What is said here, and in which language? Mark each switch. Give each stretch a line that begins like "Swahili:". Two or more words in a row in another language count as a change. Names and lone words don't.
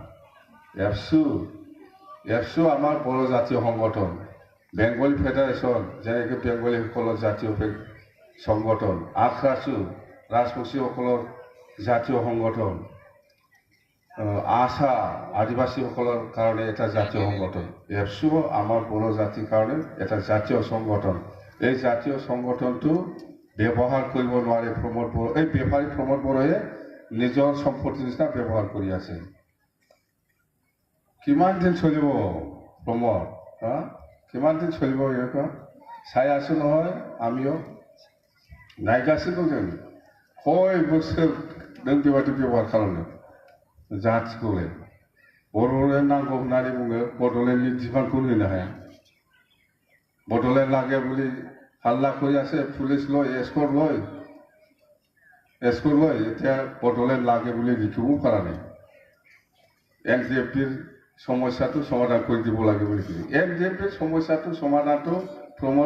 Assamese: এপছু আমাৰ বড়ো জাতীয় সংগঠন বেংগলী ফেডাৰেশ্যন যেনেকৈ বেংগলীসকলৰ জাতীয় সংগঠন আখৰাছু ৰাজবংশীসকলৰ জাতীয় সংগঠন আশা আদিবাসীসকলৰ কাৰণে এটা জাতীয় সংগঠন এপছু আমাৰ বড়ো জাতিৰ কাৰণে এটা জাতীয় সংগঠন এই জাতীয় সংগঠনটো ব্যৱহাৰ কৰিব নোৱাৰে প্ৰমোদ বড়ো এই বেপাৰী প্ৰমোদ বড়োয়ে নিজৰ সম্পত্তিৰ নিচিনা ব্যৱহাৰ কৰি আছে কিমান দিন চলিব প্ৰমোদ হা কিমান দিন চলিব এনেকুৱা চাই আছোঁ নহয় আমিও
Bodo: नाइगासिनो जों कय बोसोर नों बेबायदि ब्यबहार खालामनो जाथिखौलाय बड'लेण्ड नांगौ होननानै बुङो बड'लेण्डनि बिबानखौ होनो हाया
Assamese: বড়োলেণ্ড লাগে বুলি হাল্লা কৰি আছে পুলিচ লৈ এস্কৰ্ট লৈ এতিয়া বড়োলেণ্ড লাগে বুলি লিখিবও পৰা নাই NJPৰ সমস্যাটো সমাধান কৰি দিব লাগে বুলি কৈছে NJPৰ সমস্যাটো সমাধানটো প্ৰমোদ